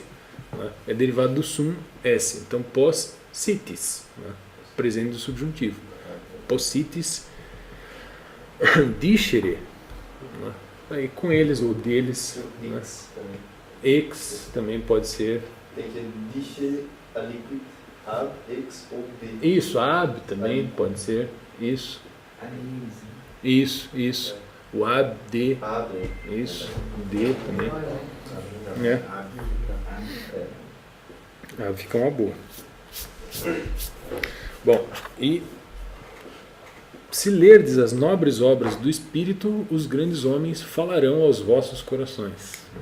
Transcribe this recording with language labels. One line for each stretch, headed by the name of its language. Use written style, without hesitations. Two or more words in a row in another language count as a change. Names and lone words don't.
Portuguese: Né? É derivado do sum, s. Então possitis, né? Presente do subjuntivo.
Latin: Possitis discere. Né?
Portuguese: Aí com eles ou deles. Né? Ex também pode ser. Tem que
Latin: discere a liquid
Portuguese: ab, ex ou de. Isso, ab também pode ser. Isso. Isso. O ab, de. Isso. De também. É. Ah, fica uma boa. Bom, e se lerdes as nobres obras do Espírito, os grandes homens falarão aos vossos corações.